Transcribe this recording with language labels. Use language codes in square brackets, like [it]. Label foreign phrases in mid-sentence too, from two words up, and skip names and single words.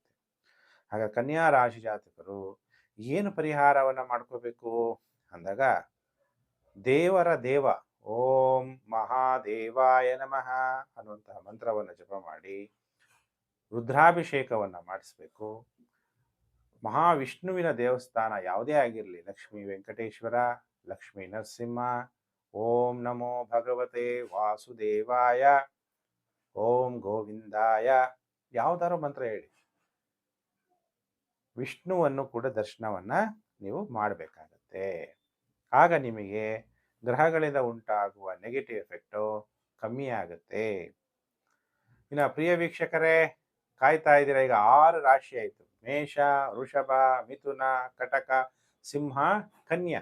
[kn] ಹಾಗೆ ಕನ್ಯಾ ರಾಶಿ ಜಾತಕರು ಏನು ಪರಿಹಾರವನ್ನು ಮಾಡ್ಕೋಬೇಕು ಅಂದಾಗ, ದೇವರ ದೇವ [sa] ಓಂ ಮಹಾದೇವಾಯ ನಮಃ [kn] ಅನ್ನುವಂತಹ ಮಂತ್ರವನ್ನು ಜಪ ಮಾಡಿ ರುದ್ರಾಭಿಷೇಕವನ್ನು ಮಾಡಿಸ್ಬೇಕು. ಮಹಾವಿಷ್ಣುವಿನ ದೇವಸ್ಥಾನ ಯಾವುದೇ ಆಗಿರಲಿ, ಲಕ್ಷ್ಮೀ ವೆಂಕಟೇಶ್ವರ, ಲಕ್ಷ್ಮೀ ನರಸಿಂಹ, [sa] ಓಂ ನಮೋ ಭಗವತೆ ವಾಸುದೇವಾಯ, ಓಂ ಗೋವಿಂದಾಯ, [kn] ಯಾವುದಾದ್ರು ಮಂತ್ರ ಹೇಳಿ, ವಿಷ್ಣುವನ್ನು ಕೂಡ ದರ್ಶನವನ್ನು ನೀವು ಮಾಡಬೇಕಾಗತ್ತೆ. ಆಗ ನಿಮಗೆ ಗ್ರಹಗಳಿಂದ ಉಂಟಾಗುವ [en] negative effect [kn] ಕಮ್ಮಿ ಆಗುತ್ತೆ. ಇನ್ನು ಪ್ರಿಯ ವೀಕ್ಷಕರೇ, ಕಾಯ್ತಾ ಇದ್ದೀರಾ, ಈಗ 6 ರಾಶಿ ಆಯಿತು: ಮೇಷ, ವೃಷಭ, ಮಿಥುನ, ಕಟಕ, ಸಿಂಹ, ಕನ್ಯಾ.